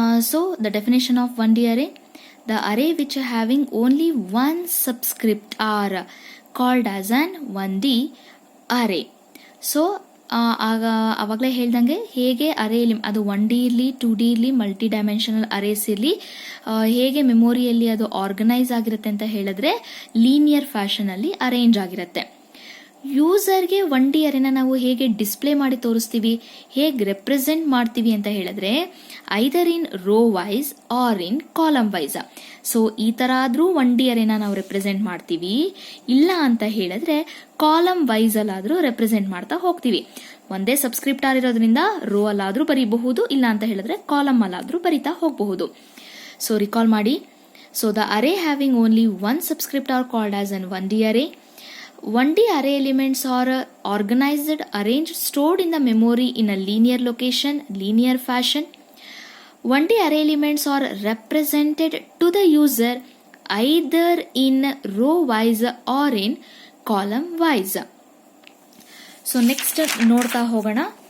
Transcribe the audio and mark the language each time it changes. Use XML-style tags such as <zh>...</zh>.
<en>So the definition of 1D array: the array which having only one subscript are called as an 1D array.</en> <kn>So ಆವಾಗಲೇ ಹೇಳ್ದಂಗೆ ಹೇಗೆ ಅರೇ ಅದು 1D ಇರಲಿ 2D ಇರಲಿ multi dimensional arrays ಇರಲಿ ಹೇಗೆ ಮೆಮೊರಿಯಲ್ಲಿ ಅದು ಆರ್ಗನೈಸ್ ಆಗಿರುತ್ತೆ ಅಂತ ಹೇಳಿದ್ರೆ ಲೀನಿಯರ್ ಫ್ಯಾಷನ್ ಅಲ್ಲಿ ಅರೇಂಜ್ ಆಗಿರುತ್ತೆ. ಯೂಸರ್ಗೆ 1D ಅರೇನ ನಾವು ಹೇಗೆ ಡಿಸ್ಪ್ಲೇ ಮಾಡಿ ತೋರಿಸ್ತೀವಿ, ಹೇಗೆ ರೆಪ್ರೆಸೆಂಟ್ ಮಾಡ್ತೀವಿ ಅಂತ ಹೇಳಿದ್ರೆ</kn> <en>Either in row wise or in column wise.</en> <kn>So ಈ ತರ ಆದ್ರೂ 1D ಅರೇನ ನಾವು ರೆಪ್ರೆಸೆಂಟ್ ಮಾಡ್ತೀವಿ. ಇಲ್ಲ ಅಂತ ಹೇಳಿದ್ರೆ ಕಾಲಮ್ ವೈಸ್ ಅಲ್ಲಾದ್ರೂ ರೆಪ್ರೆಸೆಂಟ್ ಮಾಡ್ತಾ ಹೋಗ್ತೀವಿ. ಒಂದೇ ಸಬ್ಸ್ಕ್ರಿಪ್ಟಾರ್ ಇರೋದ್ರಿಂದ ರೋ ಅಲ್ಲಾದ್ರೂ ಬರೀಬಹುದು, ಇಲ್ಲ ಅಂತ ಹೇಳಿದ್ರೆ ಕಾಲಮ್ ಅಲ್ಲಾದ್ರೂ ಬರಿತಾ ಹೋಗಬಹುದು. ಸೊ ರಿಕಾಲ್ ಮಾಡಿ.</kn> <en>So the array having only one subscript or called as an 1D array. 1D array elements are organized, arranged, stored in the memory in a linear location, linear fashion. 1D array elements are represented to the user either in row wise or in column wise.</en> <kn>So next ನೋಡ್ತಾ ಹೋಗೋಣ.</kn>